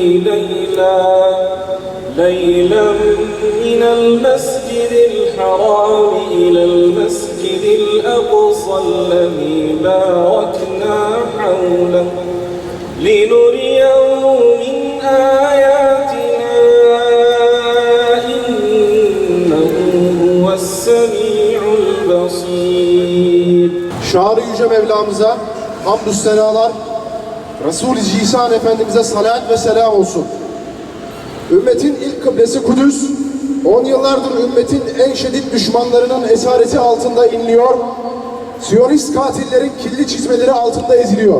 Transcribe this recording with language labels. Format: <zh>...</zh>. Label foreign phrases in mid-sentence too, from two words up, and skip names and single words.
<ar>ليلا من المسجد الحرام إلى المسجد الأقصى الذي باركنا حوله لنريه من آياتنا إنه هو السميع البصير.</ar> <tr>Şar-ı Yüce Mevlamıza hamdü senalar, Resul-i Zişan Efendimiz'e salat ve selam olsun. Ümmetin ilk kıblesi Kudüs, 10 yıllardır ümmetin en şiddet düşmanlarının esareti altında inliyor, Siyonist katillerin kirli çizmeleri altında eziliyor.</tr>